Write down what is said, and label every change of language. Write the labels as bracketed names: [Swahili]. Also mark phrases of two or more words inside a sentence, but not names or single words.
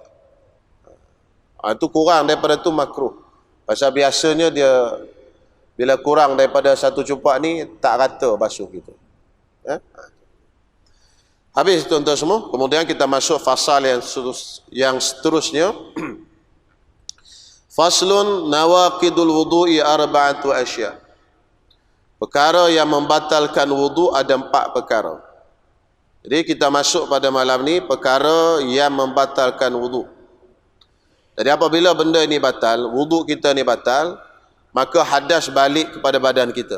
[Malay] Itu kurang daripada tu makruh. Pasal biasanya dia bila kurang daripada satu cupak ni tak rata basuh kita. Habis tuan-tuan semua. Kemudian kita masuk fasal yang seterusnya. [Arabic] فصل نواقض الوضوء أربعة أشياء. [Malay] Perkara yang membatalkan wudu ada 4 perkara. Jadi kita masuk pada malam ni perkara yang membatalkan wudu. Jadi apabila benda ini batal, wudu kita ni batal, maka hadas balik kepada badan kita.